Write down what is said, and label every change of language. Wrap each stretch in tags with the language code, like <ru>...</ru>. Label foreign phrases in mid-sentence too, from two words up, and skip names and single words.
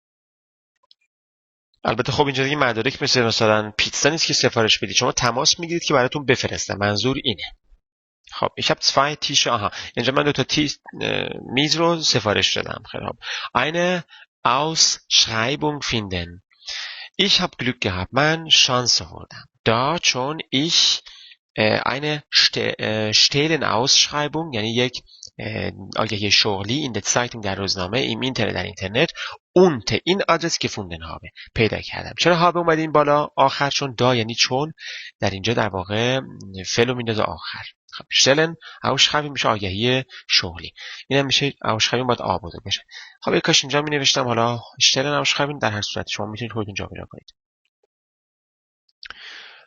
<fa>البته خب اینجا دیگه مدارک مثلا پیتزا نیست که سفارش بدید، شما تماس میگیرید که براتون بفرستن، منظور اینه.</fa> <de>خب ich habe 2 Tische،</de> <fa>اینجا من 2 تا میز رو سفارش دادم. خیلی خوب.</fa> <de>eine Ausschreibung finden، ich habe Glück gehabt،</de> <fa>من شانس آوردم. da چون</fa> <de>ich eine Stellenausschreibung</de> <fa>یعنی یک آگهی شغلی</fa> <de>in der Zeitung</de> <fa>در روزنامه</fa> <de>im Internet</de> <fa>در اینترنت unter این آدرس</fa> <de>gefunden habe</de> <fa>پیدا کردم. چرا habe اومده این بالا آخر؟ چون دا یعنی چون در اینجا در واقع فعل میندازه آخر. خب</fa> <de>Stellen Ausschreibung</de> <fa>میشه آگهی شغلی، اینم میشه Ausschreibung باید آ بوده بشه. خب کاش اینجا می نوشتم حالا</fa> <de>Stellen Ausschreibung،</de> <fa>در هر صورت شما میتونید خودتون جابجا کنید.</fa>